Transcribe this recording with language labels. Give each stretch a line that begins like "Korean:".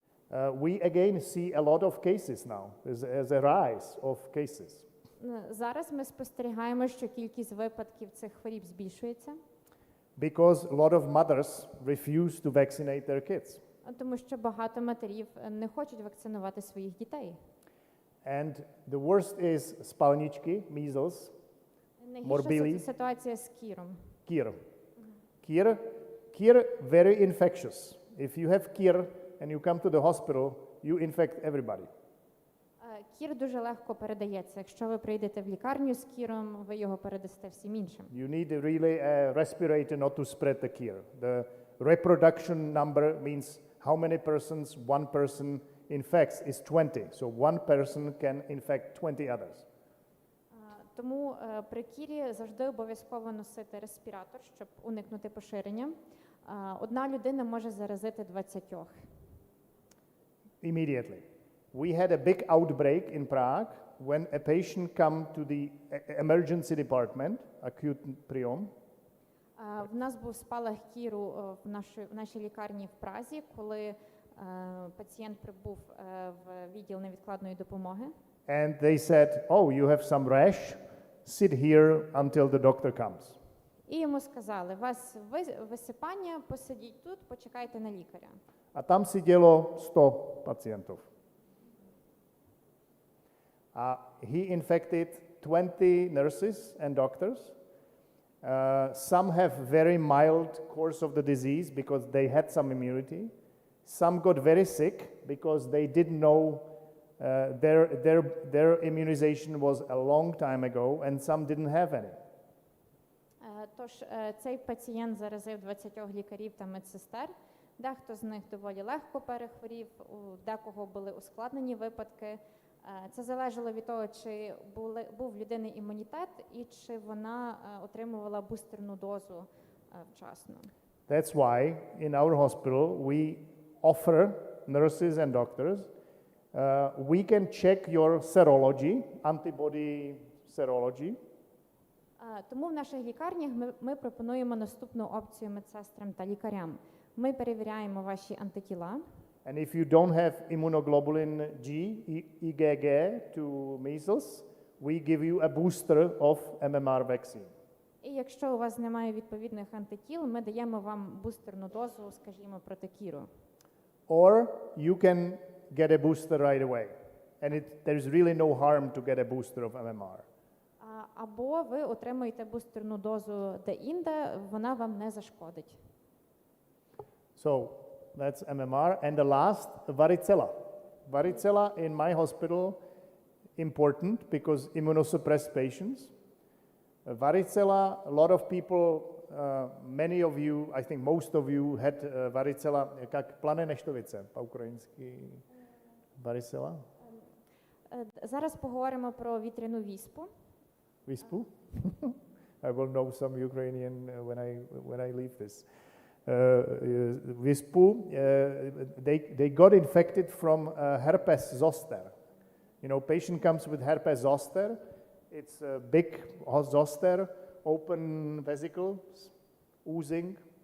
English: We again see a lot of cases now. There's a rise of cases.
Ukrainian: Зараз ми спостерігаємо, що кількість випадків цих хворіб збільшується.
English: Because a lot of mothers refuse to vaccinate their kids.
Ukrainian: Тому що багато матерів не хочуть вакцинувати своїх дітей.
English: And the worst is spalničky, measles,
Ukrainian: Найгірша ситуація з кіром.
English: Kir. Kir, very infectious. If you have kir and you come to the hospital, you infect everybody.
Ukrainian: Кір дуже легко передається. Якщо ви прийдете в лікарню з кіром, ви його передасте всім іншим.
English: You need really a respirator not to spread the kir. The reproduction number means how many persons one person infects is 20. So one person can infect 20 others.
Ukrainian: Тому при кірі завжди обов'язково носити респіратор, щоб уникнути поширення. Одна людина може заразити 20.
English: Immediately. We had a big outbreak in Prague when a patient come to the emergency department, acute priom.
Ukrainian: В нас був спалах кіру в нашій лікарні в Празі, коли пацієнт прибув в відділ невідкладної допомоги.
English: And they said, oh, you have some rash, sit here until the doctor comes.
Ukrainian: І йому сказали, у вас висипання, посидіть тут, почекайте на лікаря.
Czech: A tam sedělo 100 pacientů.
English: He infected 20 nurses and doctors. Some have very mild course of the disease because they had some immunity. Some got very sick because they didn't know their immunization was a long time ago, and some didn't have any.
Ukrainian: Тож цей пацієнт заразив 20 лікарів та медсестер. Дехто з них доволі легко перехворів, у декого були ускладнені випадки. Це залежало від того, чи був в людини імунітет і чи вона отримувала бустерну дозу вчасно.
English: That's why in our hospital we offer nurses and doctors, we can check your serology, antibody serology.
Ukrainian: Тому в наших лікарнях ми пропонуємо наступну опцію медсестрам та лікарям. Ми перевіряємо ваші антитіла.
English: And if you don't have immunoglobulin G, IgG to measles, we give you a booster of MMR vaccine.
Ukrainian: І якщо у вас немає відповідних антитіл, ми даємо вам бустерну дозу, скажімо, проти кіру.
English: Or you can get a booster right away. And there's really no harm to get a booster of MMR.
Ukrainian: Або ви отримуєте бустерну дозу де-інде, вона вам не зашкодить.
English: So that's MMR. And the last, varicella. Varicella in my hospital, important because immunosuppressed patients. Varicella, a lot of people, many of you, I think most of you had varicella, как плане нeštovice, по-українськи varicella.
Ukrainian: Зараз поговоримо про вітряну віспу. Віспу?
English: I will know some Ukrainian when I leave this. Vispu, they got infected from herpes zoster. You know, patient comes with herpes zoster. It's a big zoster, open vesicles, oozing.